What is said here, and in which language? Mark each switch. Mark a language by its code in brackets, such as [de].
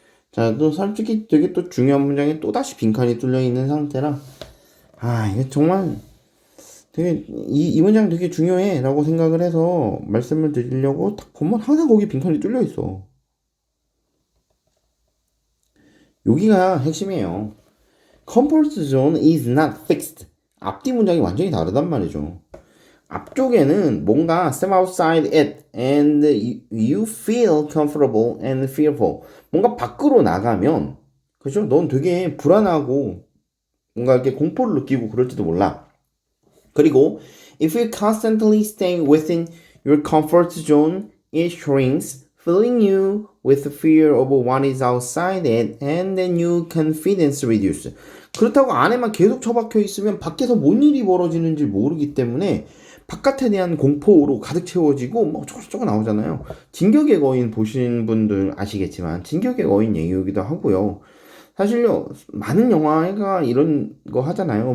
[ko] 자, 또 솔직히 되게 또 중요한 문장에 또다시 빈칸이 뚫려 있는 상태라 이게 정말 되게 이 문장 되게 중요해 라고 생각을 해서 말씀을 드리려고 딱 보면 항상 거기 빈칸이 뚫려 있어. 여기가 핵심이에요. [en] Comfort zone is not fixed. [ko] 앞뒤 문장이 완전히 다르단 말이죠. 앞쪽에는 뭔가 [en] step outside it and you feel comfortable and fearful. [ko] 뭔가 밖으로 나가면, 그죠? 넌 되게 불안하고 뭔가 이렇게 공포를 느끼고 그럴지도 몰라. 그리고 [en] if you constantly stay within your comfort zone, it shrinks, filling you with fear of what is outside it, and then your confidence reduces. [ko] 그렇다고 안에만 계속 처박혀 있으면 밖에서 뭔 일이 벌어지는지 모르기 때문에 바깥에 대한 공포로 가득 채워지고 뭐 저거 나오잖아요. 진격의 거인 보신 분들 아시겠지만 진격의 거인 얘기이기도 하고요. 사실요 많은 영화가 이런 거 하잖아요.